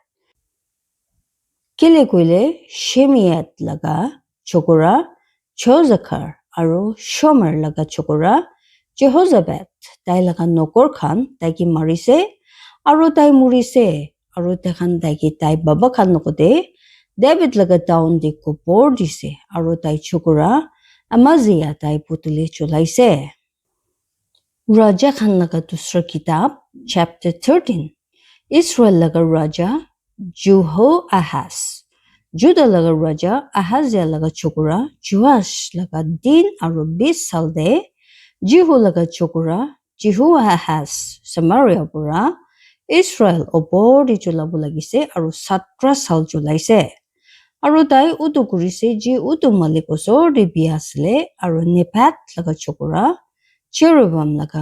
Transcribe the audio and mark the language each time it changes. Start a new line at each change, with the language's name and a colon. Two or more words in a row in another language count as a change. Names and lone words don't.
Naga Pidgin: kile koile Shemiat laga chokora Jozachar aro Shomer laga chokora Jehozabad tai laga nokor khan tai ki marise aro tai murise aro takhan tai ki tai baba khan nokote David laga town de kopor dise aro tai chokora Amaziah tai putule chulaise Raja khan laga dusra kitab chapter 13 Israel laga raja Jehoahaz Judah laga raja Ahaziah laga chokora Joash laga din aro 20 sal de Jehu laga chokora Jehoahaz Samaria pura Israel opor di chulabo lagise aro 17 sal chulaise aro tai utu kurise je utu malik osor de biasle aro Nebat laga chokora Jeroboam laga